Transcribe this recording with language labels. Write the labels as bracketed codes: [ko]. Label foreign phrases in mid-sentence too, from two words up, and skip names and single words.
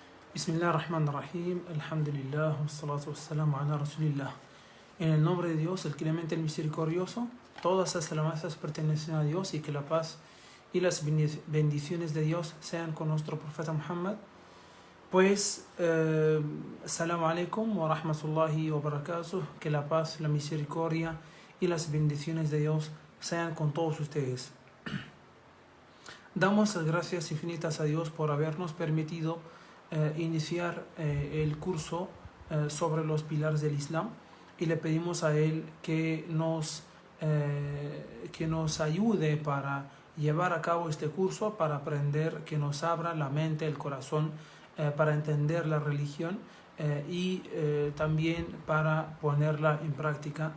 [ar] بسم الله الرحمن الرحيم، الحمد لله، والصلاة والسلام على رسول الله. [es] En el nombre de Dios, el clemente, el misericordioso, todas las alabanzas pertenecen a Dios y que la paz y las bendiciones de Dios sean con nuestro profeta Muhammad. Pues, [ar] السلام عليكم ورحمة الله وبركاته, [es] que la paz, la misericordia y las bendiciones de Dios sean con todos ustedes. Damos las gracias infinitas a Dios por habernos permitido iniciar el curso sobre los pilares del Islam, y le pedimos a Él que nos ayude para llevar a cabo este curso, para aprender, que nos abra la mente, el corazón, para entender la religión y también para ponerla en práctica.